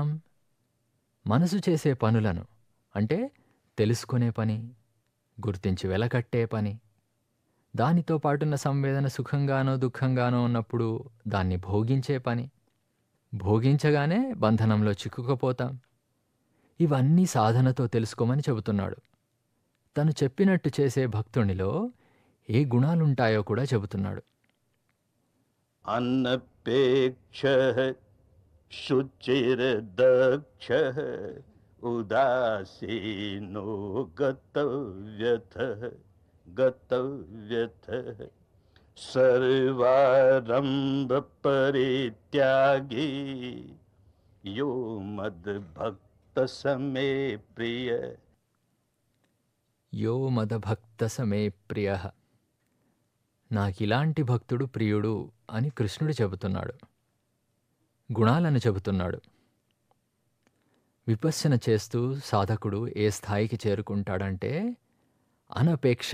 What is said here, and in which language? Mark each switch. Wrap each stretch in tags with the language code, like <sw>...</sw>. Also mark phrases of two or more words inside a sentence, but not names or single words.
<te>మనసు చేసే పనులను, అంటే తెలుసుకునే పని, గుర్తించి వెలకట్టే పని, దానితో పాటున్న సంవేదన సుఖంగానో దుఃఖంగానో ఉన్నప్పుడు దాన్ని భోగించే పని, భోగించగానే బంధనంలో చిక్కుకుపోతాం. ఇవన్నీ సాధనతో తెలుసుకోమని చెబుతున్నాడు. తను చెప్పినట్టు చేసే భక్తునిలో ఏ గుణాలుంటాయో కూడా చెబుతున్నాడు.</te> <sa>अनपेक्षः शुचिर्दक्षः उदासीनो गतव्यथः सर्वारंभ परित्यागी यो मद्भक्त समे प्रिय. యో మదభక్త సమే ప్రియ.</sa> <te>నాకిలాంటి భక్తుడు ప్రియుడు అని కృష్ణుడు చెబుతున్నాడు. గుణాలను చెబుతున్నాడు. విపశ్యన చేస్తూ సాధకుడు ఏ స్థాయికి చేరుకుంటాడంటే అనపేక్ష.</te>